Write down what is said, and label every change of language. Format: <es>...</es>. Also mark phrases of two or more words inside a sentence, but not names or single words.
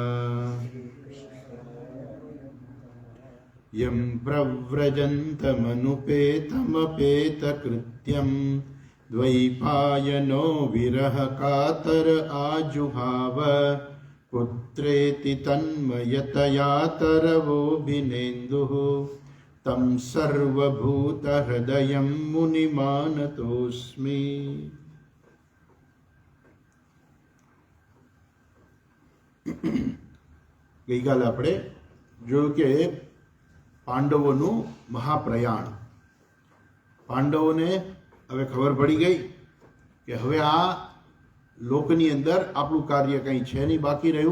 <sa>यं प्रव्रजन्तमनुपेतमपेतकृत्यं द्वैपायनो विरहकातर आजुहाव पुत्रेति तन्मयतया तरवोऽभिनेन्दुः तं सर्वभूतहृदयं मुनिमानतोऽस्मि।</sa> <gu>ગઈકાલે આપણે જોયું કે પાંડવોનું મહાપ્રયાણ, પાંડવોને હવે ખબર પડી ગઈ કે હવે આ લોકની અંદર આપણું કાર્ય કંઈ છે નહીં બાકી રહ્યું.</gu>